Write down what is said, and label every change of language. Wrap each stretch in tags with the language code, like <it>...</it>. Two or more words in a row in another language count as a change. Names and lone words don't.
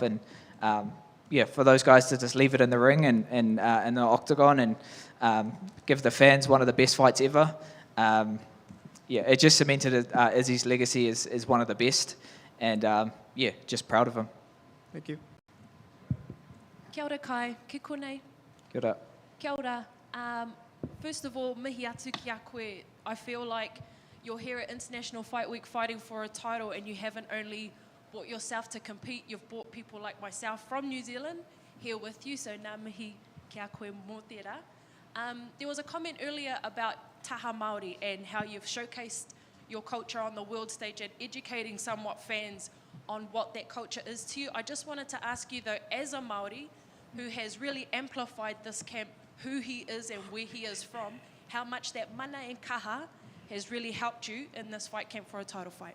<en>And, for those guys to just leave it in the ring and in the octagon and give the fans one of the best fights ever. It just cemented Izzy's legacy as one of the best. And, just proud of him. Thank you.</en> <mi>Kia ora kai, ke konei. Kia ora. Kia ora.</mi> <en>First of all,</en> <mi>mihi atu ki a koe.</mi> <en>I feel like you're here at International Fight Week fighting for a title, and you haven't only brought yourself to compete, you've brought people like myself from New Zealand here with you, so</en> <mi>nā mihi ki a koe mō tērā.</mi> <en>There was a comment earlier about</en> <mi>taha Māori</mi> <en>and how you've showcased your culture on the world stage and educating somewhat fans on what that culture is to you. I just wanted to ask you though, as a Māori who has really amplified this camp, who he is and where he is from, how much that mana and kaha has really helped you in this fight camp for a title fight.</en>